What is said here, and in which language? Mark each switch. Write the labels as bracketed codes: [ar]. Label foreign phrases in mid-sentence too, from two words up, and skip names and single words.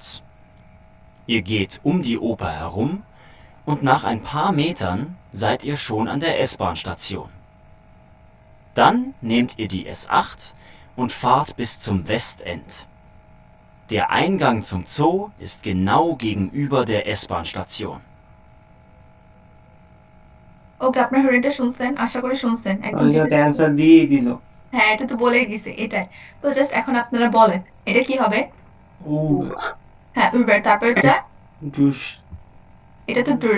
[de] Ihr geht um die Oper herum und nach ein paar Metern seid ihr schon an der S-Bahn-Station. Dann nehmt ihr die S8 und fahrt bis zum Westend. Der Eingang zum Zoo ist genau gegenüber der S-Bahn-Station. [bn] ওকে, আপনার হরিণটা শুনছেন, আশা করি শুনছেন। একদম অলরেডি অ্যানসার দিয়েই দিল। হ্যাঁ, এটা তো বলেই দিছে এটাই। তো জাস্ট এখন আপনারা বলেন এটা কি হবে। হ্যাঁ উবার, তারপর এটা জুস, এটা তো ড্রুস।